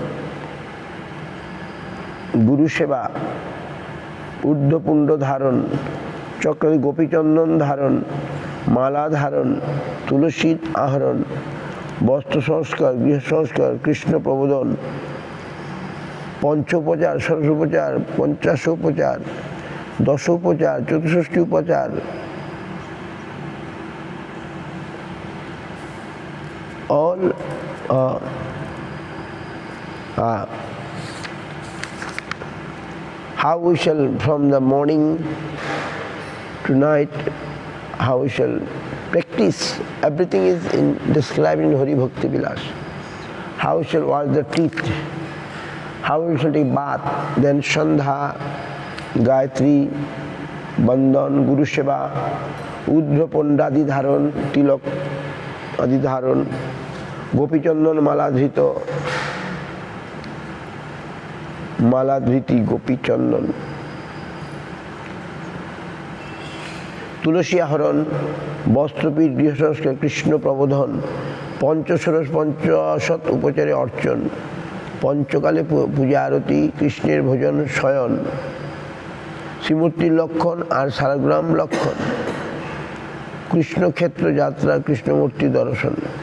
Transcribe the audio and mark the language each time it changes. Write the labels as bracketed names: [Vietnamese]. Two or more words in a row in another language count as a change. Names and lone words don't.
[Bangla] গুরুসেবা, ঊর্ধ্বপুণ্ড ধারণ, চক্রাদি গোপীচন্দন ধারণ, মালা ধারণ, তুলসীর আহরণ, বস্ত্র সংস্কার, গৃহ সংস্কার, কৃষ্ণ প্রবোধন, পঞ্চোপচার, ষোড়শোপচার, পঞ্চাশোপচার, দশোপচার, চতুষষ্ঠী উপচার, [English] all how we shall from the morning to night, how we shall practice, everything is described in Hari Bhakti Vilas. How we shall wash the teeth, how we shall take bath, then Sandha, Gayatri, Bandhan, Guru Seva, Udra Pondadi Dharan, Tilak Adi Dharan, Gopi Chandan Maladhrita, Maladhriti Gopi Chandan, [Bangla] তুলসী আহরণ, বস্ত্রপীঠ, গৃহ সংস্কার, কৃষ্ণ প্রবোধন, পঞ্চষোড়শ পঞ্চাশত উপচারে অর্চন, পঞ্চকালে পূজা আরতি, কৃষ্ণের ভোজন, শয়ন, শ্রীমূর্তির লক্ষণ আর শালগ্রাম লক্ষণ, কৃষ্ণক্ষেত্র যাত্রা, কৃষ্ণমূর্তি দর্শন।